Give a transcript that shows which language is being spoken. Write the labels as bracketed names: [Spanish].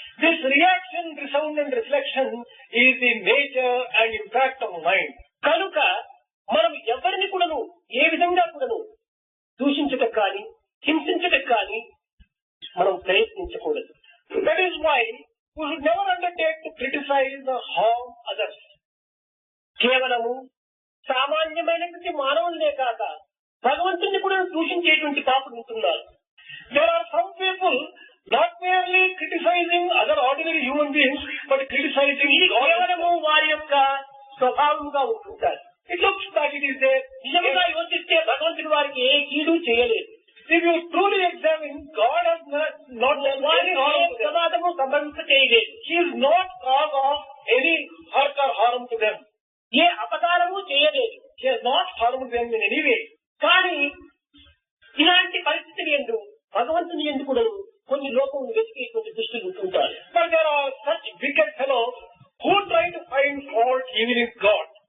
[English] This reaction, resound and reflection is the nature and impact of mind. [Telugu] కనుక మనం ఎవరిని కూడాను ఏ విధంగా కూడాను దూషించటం కానీ హింసించటం కానీ మనం ప్రయత్నించకూడదు. [English] That is why we should never undertake to criticize or harm others. [Telugu] కేవలము సామాన్యమైనటువంటి మానవులనే కాక భగవంతుని కూడా దూషించేటువంటి పాపులు ఉంటున్నారు. [English] There are some people not merely criticizing other ordinary human beings, but criticizing [Telugu] ఇది [English] God. [Telugu] కేవలము వారి యొక్క స్వభావంగా ఉంటుంటారు. [English] It looks like it is there. [Telugu] నిజంగా యోచిస్తే భగవంతుడు వారికి ఏ కీడు చేయలేదు. [English] If you truly examine, God has not done [Telugu] వారి [English] any harm to them. [Telugu] ప్రమాదము సంభవింప చేయలేదు. [English] He is not cause of any hurt or harm to them. [Telugu] ఏ అపకారము చేయలేదు. [English] He has not harmed them in any way. [Telugu] కానీ ఇలాంటి పరిస్థితులు ఎందు భగవంతుని ఎందు కూడా కొన్ని లోకములు వెతికేటువంటి దృష్టిలు ఉంటుంటారు. [English] But there are such wicked fellows who try to find fault even in God.